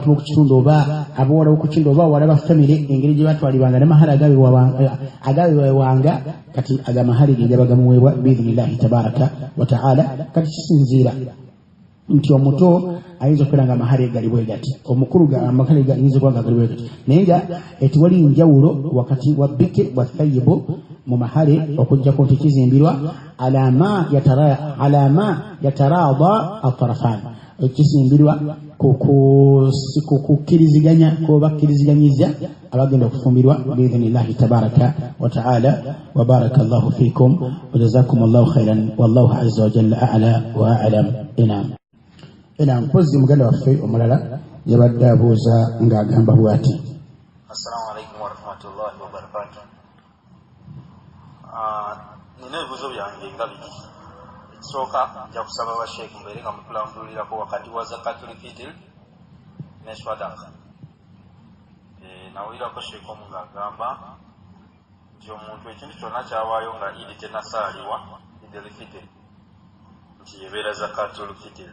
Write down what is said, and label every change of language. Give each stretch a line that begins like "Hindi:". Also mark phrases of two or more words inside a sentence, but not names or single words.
Ganda: b'oku kitundu oba abawala b'oku kitundu oba awala ba famire engeri gye batwalibwanga n'amahale agabewanga kati agamahale ge gaba gamuweebwa
Arabic: بإذن الله تبارك وتعالى
Ganda: kati kisinziira nti omuto ayinza okubeera nga amahale gali bwe gati omukulu amahale gayinza okuba nga gali bwe gati naye nga tewali njawulo wakati wa
Arabic: بكر وثيب
Ganda: mu mahale okuggyako nti kizimbirwa alama
Arabic: يتراضى الطرفان
Ganda: ekisimbirwa kukkiriziganya bakkiriziganyizza abagenda okufumbirwa
Arabic: بإذن الله تبارك وتعالى وبارك الله فيكم وجزاكم الله خيرا والله عز وجل أعلى وأعلم.
Ganda: Ena mpozi muganda waffe omulala yabadde abuuza ng'agamba bw'ati.
Arabic: السلام عليكم ورحمة الله وبركاته.
Ganda: Nina ebibuuzo byange nga biri. Ekisooka nja kusaba basheekh mbeere nga mutulambulirako wakati wa
Arabic: zakatul fitr
Ganda: ne swadaka. Nawulirako sheekh omu ng'agamba nti omuntu ekintu kyonna kyawaayo nga idi tennasaaliwa
Arabic: idul fitr
Ganda: nti ebeera
Arabic: zakatul fitr.